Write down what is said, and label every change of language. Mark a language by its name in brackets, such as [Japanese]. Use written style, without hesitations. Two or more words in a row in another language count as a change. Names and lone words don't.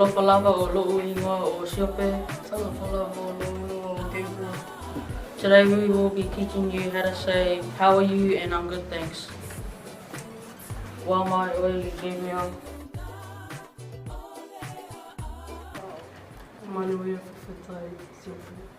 [Samoan] lava o lo'u ingoa o siope. Talafala mo lo'u ingoa o Gabriel. [English] Today we will be teaching you how to say, how are you, and I'm good, thanks. [Samoan] Wa mai oi Gabriel. Manuia whawhetai siope.